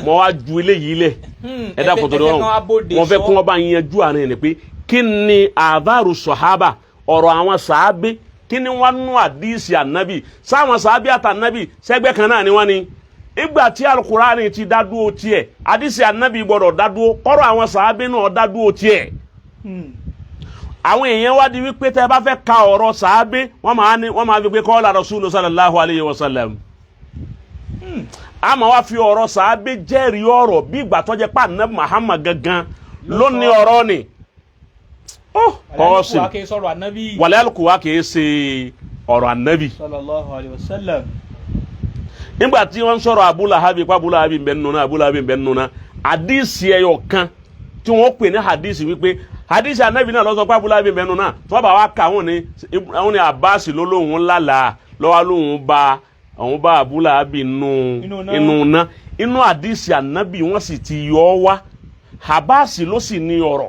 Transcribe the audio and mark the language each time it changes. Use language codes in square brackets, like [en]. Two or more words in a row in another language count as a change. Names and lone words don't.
[yo] mo wá ju eléyìí lẹ̀ ẹ dákun tó dọ́rùn mo fẹ́ kún ọ́ bá yanjú àárín ẹ̀ pé kí ni àdàrú sọ̀hábà ọ̀rọ̀ àwọn sàábé kí ni wọ́n nú àdìsí ànábì sáwọn sàábé àtànábì sẹ́gbẹ́ kan náà ni wọ́n ni. ìgbà tí alukurani ti dádúró tiẹ̀ àdìsí ànábì gbọ́dọ̀ dádúró kọ́rọ̀ àwọn sàábé náà dádúró tiẹ̀. àwọn èèyàn wá di wípé tẹ́ bá fẹ́ ka ọ̀rọ̀ sàábé wọ́n máa fi pé [ar] قال رسول صلى الله عليه وسلم. [yo] a máa wá fi ọ̀rọ̀ sàábé jẹ́rìí ọ̀rọ̀ bí ìgbà tó jẹ́ pé Ànábì Muhammad gangan ló ní ọ̀rọ̀ ni. kọ́ọ̀sì wàlẹ́ àlùkùwà kìí ṣe ọ̀rọ̀ ànábì. [ar] صلى الله عليه وسلم. [yo] nígbà tí wọ́n sọ̀rọ̀ Abu Lahabi pa Abu Lahabi bẹ́ẹ̀ nùnà Abu Lahabi bẹ́ẹ̀ nùnà àdìsí ẹyọ kan tí wọ́n pè ní hadisi wípé hadisi anabi náà lọ́sọ̀ pé Abu Lahabi bẹ́ẹ̀ nùnà tí wọ́n bá wá ka àwọn ní Abbas lólóhùn lálàá lọ́wọ́ lóhùn bá Abu Lahabi inú ná inú hadisi anabi wọ́n sì ti yọ ọ́ wá Abbas ló sì ní ọ̀rọ̀.